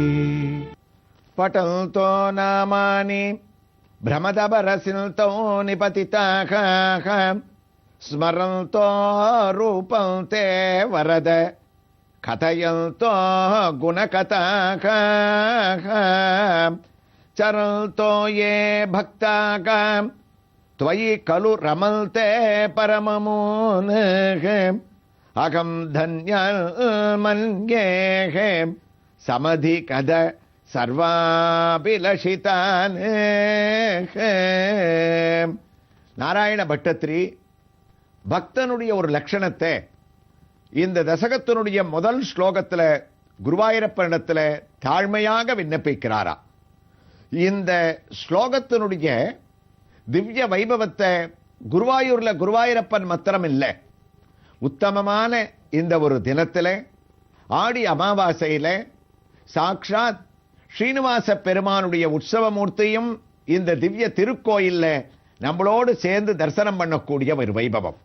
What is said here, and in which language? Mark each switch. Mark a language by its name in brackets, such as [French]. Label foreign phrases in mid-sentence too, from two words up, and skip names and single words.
[Sanskrit] पठन्तो नामानि प्रमदभरसिन्धौ निपतिताः स्मरन्तो रूपं ते वरद कथयन्तो गुणकथाः चरन्तो ये भक्ताः त्वयि खलु रमन्ते परममून् अहं धन्यं मन्ये समधिकद सर्वाभिलषितान्. [Tamil] நாராயண பட்டத்திரி பக்தனுடைய ஒரு லட்சணத்தை இந்த தசகத்தினுடைய முதல் ஸ்லோகத்துல குருவாயூரப்பனிடத்துல தாழ்மையாக விண்ணப்பிக்கிறாரா. இந்த ஸ்லோகத்தினுடைய திவ்ய வைபவத்தை குருவாயூர்ல குருவாயூரப்பன் மாத்திரம் இல்லை, உத்தமமான இந்த ஒரு தினத்தில் ஆடி அமாவாசையில சாக்ஷாத் ஸ்ரீனிவாச பெருமானுடைய உற்சவமூர்த்தியும் இந்த திவ்ய திருக்கோயில்ல நம்மளோடு சேர்ந்து தரிசனம் பண்ணக்கூடிய ஒரு வைபவம்.